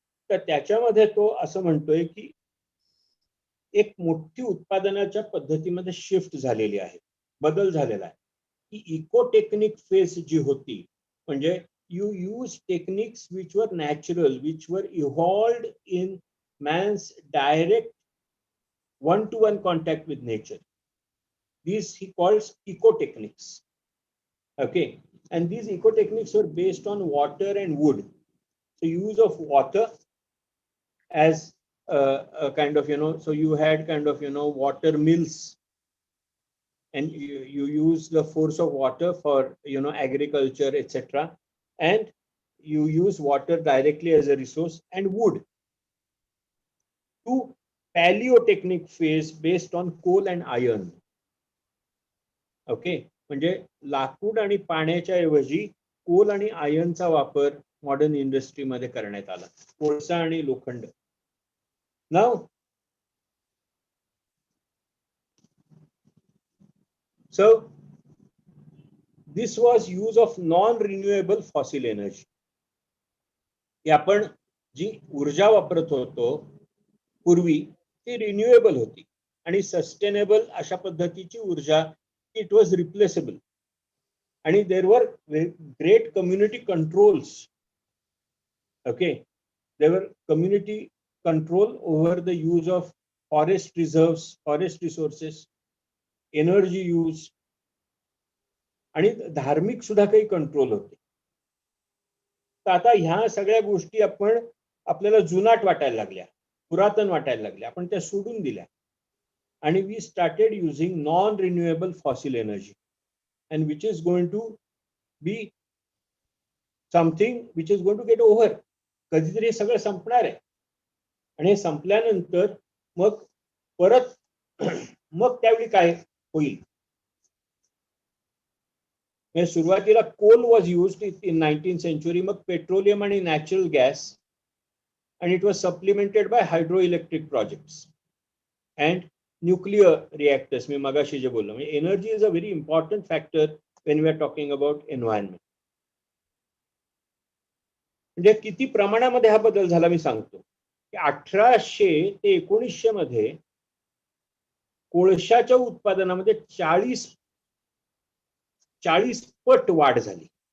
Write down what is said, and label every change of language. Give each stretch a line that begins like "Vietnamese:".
Marathi: तर त्याच्यामध्ये तो असं म्हणतोय की एक मोठी उत्पादनाच्या पद्धतीमध्ये शिफ्ट झालेली आहे, बदल झालेला आहे.
English: की eco technique phase
Marathi: जी होती, म्हणजे
English: You use techniques which were natural, which were evolved in man's direct one-to-one contact with nature. These he calls eco techniques. Okay, and these eco techniques were based on water and wood. So use of water as a kind of so you had kind of water mills, and you use the force of water for agriculture, etc., and you use water directly as a resource, and wood. To paleotechnic phase based on coal and iron.
Marathi: Okay, म्हणजे लाकूड आणि पाण्याच्या ऐवजी Coal आणि आयर्नचा वापर modern इंडस्ट्रीमध्ये करण्यात आला, कोळसा आणि लोखंड.
English: Now so this was use of non renewable fossil energy.
Marathi: आपण जी ऊर्जा वापरत होतो पूर्वी ती रिन्युएबल होती आणि सस्टेनेबल अशा पद्धतीची ऊर्जा,
English: It was replaceable.
Marathi: आणि
English: There were great community controls. Okay, there were community control over the use of forest reserves, forest resources, energy use,
Marathi: आणि धार्मिक सुद्धा काही कंट्रोल होते. तर आता ह्या सगळ्या गोष्टी आपल्याला जुनाट वाटायला लागल्या, पुरातन वाटायला लागल्या, आपण त्या सोडून दिल्या, आणि
English: We started using non renewable fossil energy, and which is going to be something which is going to get over.
Marathi: कधीतरी हे सगळं संपणार आहे, आणि हे संपल्यानंतर मग परत मग त्यावेळी काय होईल. सुरुवातीला
English: coal was used in 19th century,
Marathi: मग पेट्रोलियम आणि natural gas,
English: and it was supplemented by hydroelectric projects and nuclear reactors.
Marathi: मी मगाशी जे बोललो, म्हणजे
English: energy is a very important factor when we are talking about environment.
Marathi: म्हणजे किती प्रमाणामध्ये हा बदल झाला मी सांगतो की 1800 ते 1900 मध्ये कोळशाच्या उत्पादनामध्ये 40 पट वाढ झाली.